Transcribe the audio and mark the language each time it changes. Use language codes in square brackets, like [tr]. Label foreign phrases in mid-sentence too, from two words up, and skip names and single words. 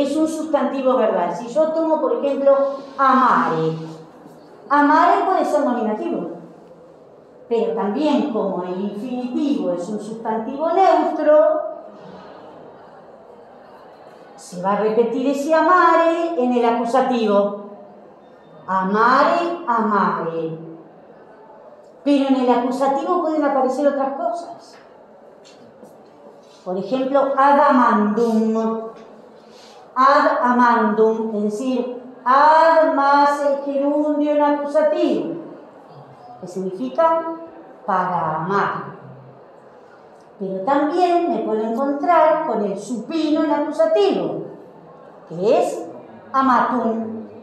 [es] Si yo tomo, por ejemplo, amare, Amare puede ser nominativo, pero también como el infinitivo es un sustantivo neutro, se va a repetir ese amare en el acusativo. [la] Amare, amare. [es] Pero en el acusativo pueden aparecer otras cosas. Por ejemplo, [la] ad amandum. Ad amandum, [es] es decir, ad más el gerundio en acusativo, que significa para amar. Pero también me puedo encontrar con el supino en acusativo, que es amatum.